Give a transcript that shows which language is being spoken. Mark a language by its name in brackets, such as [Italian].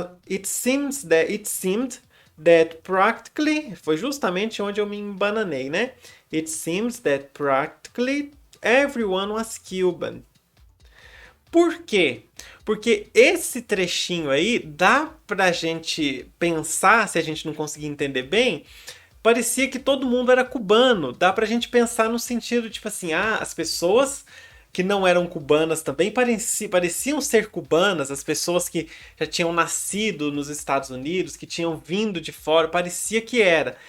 [English] It seemed that practically, [Portuguese] foi justamente onde eu me embananei, né? [English] It seems that practically everyone was Cuban. [Portuguese] Por quê? Porque esse trechinho aí dá pra gente pensar, se a gente não conseguir entender bem, parecia que todo mundo era cubano. Dá pra gente pensar no sentido, tipo assim, as pessoas que não eram cubanas também pareciam ser cubanas, as pessoas que já tinham nascido nos Estados Unidos, que tinham vindo de fora, parecia que era.